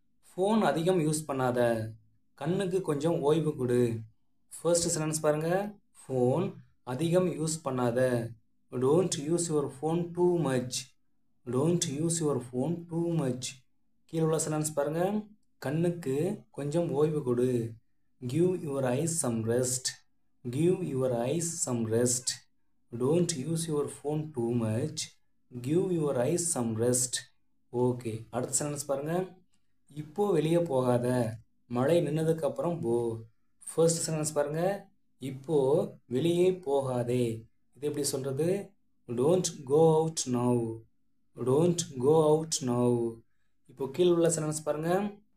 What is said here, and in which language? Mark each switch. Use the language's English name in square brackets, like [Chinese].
[Tamil] Phone அதிகம் use பண்ணாத, கண்ணுக்கு கொஞ்சம் ஓய்வு கொடு. ஃபர்ஸ்ட் சென்டென்ஸ் பாருங்கள். ஃபோன் அதிகம் யூஸ் பண்ணாத. Don't use your phone too much. Don't use your phone too much. கீழே உள்ள சென்டென்ஸ் பாருங்கள். கண்ணுக்கு கொஞ்சம் ஓய்வு கொடு. [English] Give your eyes some rest. Give your eyes some rest. Don't use your phone too much. Give your eyes some rest. [Tamil] Okay, அடுத்த sentence பாருங்க. இப்போ வெளியே போகாத, மழை நின்னதுக்கு அப்புறம் போ. ஃபர்ஸ்ட் சென்டென்ஸ் பாருங்க. இப்போ வெளியே போகாதே, இது எப்படி சொல்றது? [English] Don't go out now. Don't go out now. [Tamil] இப்போ கீழே உள்ள சென்டென்ஸ் பாருங்க.